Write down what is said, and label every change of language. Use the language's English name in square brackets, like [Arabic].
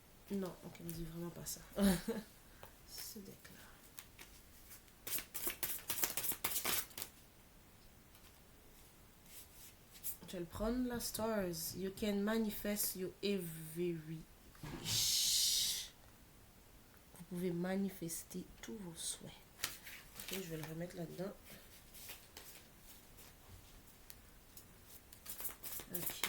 [French] Non, ok, on ne dit vraiment pas ça. Se déclare. Je vais le prendre, la stars. [English] You can manifest your every wish. [French] Vous pouvez manifester tous vos souhaits. Ok, je vais le remettre là-dedans. Ok.